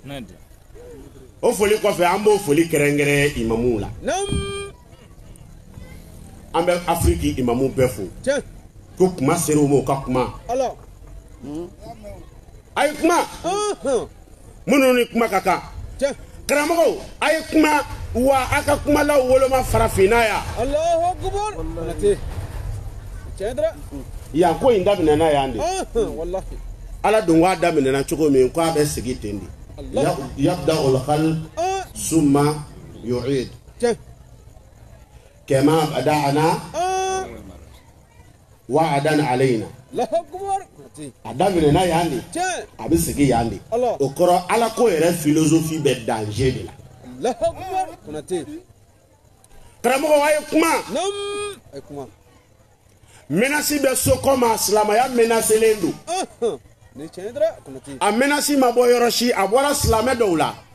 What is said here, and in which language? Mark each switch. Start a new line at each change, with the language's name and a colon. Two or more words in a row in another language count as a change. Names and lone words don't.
Bambara: o foli kɔfɛ an b'o foli kɛrɛnkɛrɛn imamuw la an bɛ Afiriki imamu bɛɛ fo ko kuma sera u ma u ka kuma a ye kuma minnu ni kuma ka kan karamɔgɔw a ye kuma wa a ka kumalaw woloma farafinna yan
Arabic: الله أكبر
Bambara: yan ko in daminɛna yan de ala dun k'a daminɛna cogo min k'a bɛ sigi ten de
Arabic: يبدأ الخلق ثم يعيد كما بدأنا وعدا علينا
Bambara: adamina yandi abi sigi yandi o kɔrɔ ala ko yɛrɛ philosophie bɛ danger de la karamɔgɔ a ye kuma menace bɛ so kɔma silamɛya menacelen don a menace ma bɔ yɔrɔ si a bɔra silamɛ dɔw la